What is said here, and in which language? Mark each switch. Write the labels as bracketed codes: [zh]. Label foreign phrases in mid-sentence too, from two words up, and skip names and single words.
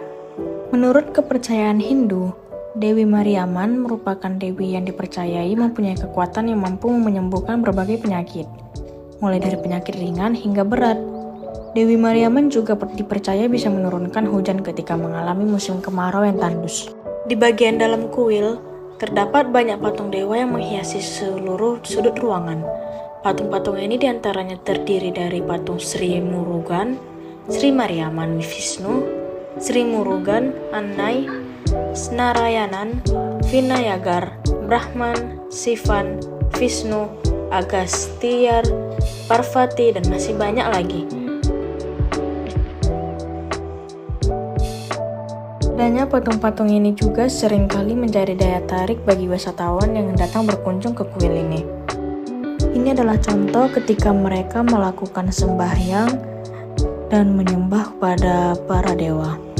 [id] Menurut kepercayaan Hindu, Dewi Mariamman merupakan dewi yang dipercayai mempunyai kekuatan yang mampu menyembuhkan berbagai penyakit, mulai dari penyakit ringan hingga berat. Dewi Mariamman juga dipercaya bisa menurunkan hujan ketika mengalami musim kemarau yang tandus. Di bagian dalam kuil, terdapat banyak patung dewa yang menghiasi seluruh sudut ruangan. Patung-patung ini diantaranya terdiri dari patung Sri Murugan, Sri Mariamman Vishnu, Sri Murugan, Annai, Narayanan, Vinayagar, Brahman, Sivan, Vishnu, Agasthyar, Parvati, dan masih banyak lagi. Adanya patung-patung ini juga seringkali menjadi daya tarik bagi wisatawan yang datang berkunjung ke kuil ini. Ini adalah contoh ketika mereka melakukan sembahyang dan menyembah pada para dewa.